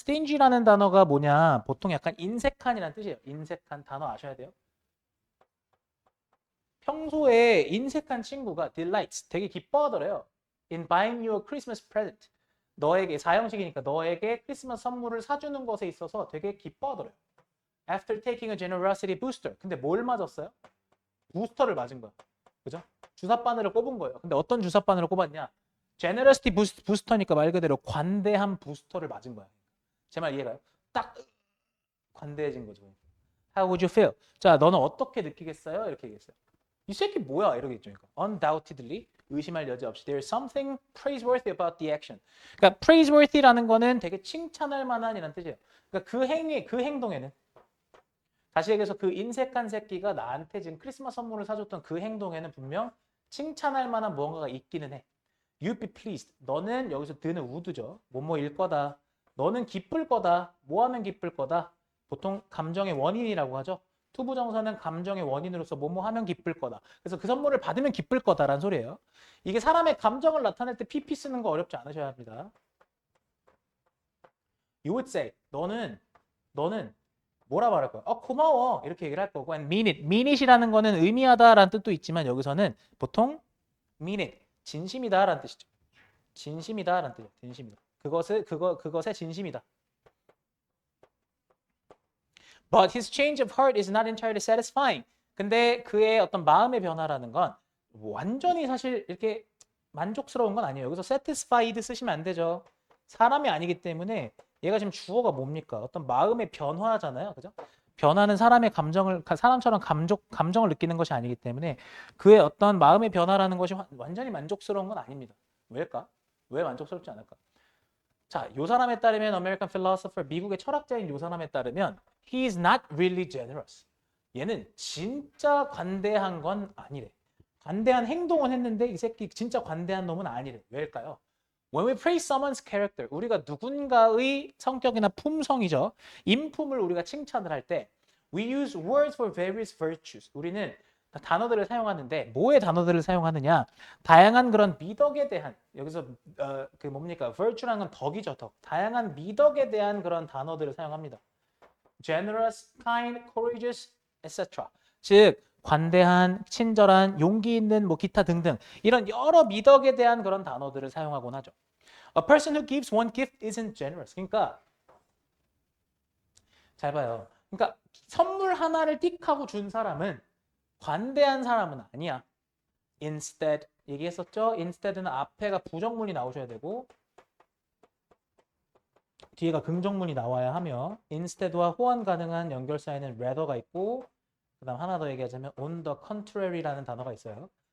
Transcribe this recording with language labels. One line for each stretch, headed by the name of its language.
Korean: stingy라는 단어가 뭐냐? 보통 약간 인색한이라는 뜻이에요. 인색한 단어 아셔야 돼요. 평소에 인색한 친구가 delights 되게 기뻐하더래요.
English: In buying you a Christmas present.
Korean: 너에게 사형식이니까 너에게 크리스마스 선물을 사주는 것에 있어서 되게 기뻐하더래요.
English: After taking a generosity booster.
Korean: 근데 뭘 맞았어요? 부스터를 맞은 거야. 그죠? 주사 바늘을 꼽은 거예요. 근데 어떤 주사 바늘을 꼽았냐? 제너러시티 부스터니까 말 그대로 관대한 부스터를 맞은 거야. 제 말 이해가요? 딱 관대해진 거죠.
English: How would you feel?
Korean: 자, 너는 어떻게 느끼겠어요? 이렇게 얘기했어요. 이 새끼 뭐야? 이러겠죠. 그러니까
English: undoubtedly
Korean: 의심할 여지 없이
English: there's something praiseworthy about the action.
Korean: 그러니까 praiseworthy라는 거는 되게 칭찬할 만한이라는 뜻이에요. 그러니까 그 행동에는 다시 얘기해서 그 인색한 새끼가 나한테 지금 크리스마스 선물을 사줬던 그 행동에는 분명 칭찬할 만한 무언가가 있기는 해.
English: You'd be pleased.
Korean: 너는 여기서 드는 would죠. 뭐뭐일 거다. 너는 기쁠 거다. 뭐 하면 기쁠 거다. 보통 감정의 원인이라고 하죠. 투부정사는 감정의 원인으로서 뭐뭐 하면 기쁠 거다. 그래서 그 선물을 받으면 기쁠 거다라는 소리예요. 이게 사람의 감정을 나타낼 때 PP 쓰는 거 어렵지 않으셔야 합니다.
English: You would say.
Korean: 너는 뭐라 말할 거야? 고마워. 이렇게 얘기를 할 거고.
English: And mean it.
Korean: mean it이라는 거는 의미하다라는 뜻도 있지만 여기서는 보통 mean it. 진심이다라는 뜻이죠. 진심이다라는 뜻이에요. 진심이다. 그것의 진심이다.
English: But his change of heart is not entirely satisfying.
Korean: 근데 그의 어떤 마음의 변화라는 건 완전히 사실 이렇게 만족스러운 건 아니에요. 여기서 satisfied 쓰시면 안 되죠. 사람이 아니기 때문에 얘가 지금 주어가 뭡니까? 어떤 마음의 변화잖아요. 그죠? 변화는 사람처럼 감정을 느끼는 것이 아니기 때문에 그의 어떤 마음의 변화라는 것이 완전히 만족스러운 건 아닙니다. 왜일까? 왜 만족스럽지 않을까? 자, 요 사람에 따르면
English: American philosopher,
Korean: 미국의 철학자인 요 사람에 따르면
English: he is not really generous.
Korean: 얘는 진짜 관대한 건 아니래. 관대한 행동은 했는데 이 새끼 진짜 관대한 놈은 아니래. 왜일까요?
English: When we praise someone's character,
Korean: 우리가 누군가의 성격이나 품성이죠. 인품을 우리가 칭찬을 할 때
English: we use words for various virtues.
Korean: 우리는 단어들을 사용하는데 뭐의 단어들을 사용하느냐? 다양한 그런 미덕에 대한 여기서 그 뭡니까? virtue라는 건 덕이죠, 덕. 다양한 미덕에 대한 그런 단어들을 사용합니다.
English: generous, kind, courageous, etc.
Korean: 즉 관대한, 친절한, 용기 있는 뭐 기타 등등 이런 여러 미덕에 대한 그런 단어들을 사용하곤 하죠.
English: A person who gives one gift isn't generous.
Korean: 그러니까 잘 봐요. 그러니까 선물 하나를 띡 하고 준 사람은 관대한 사람은 아니야. Instead 얘기했었죠. Instead는 앞에가 부정문이 나오셔야 되고 뒤에가 긍정문이 나와야 하며 instead와 호환 가능한 연결사에는 rather가 있고 그 다음 하나 더 얘기하자면
English: on the contrary
Korean: 라는 단어가 있어요.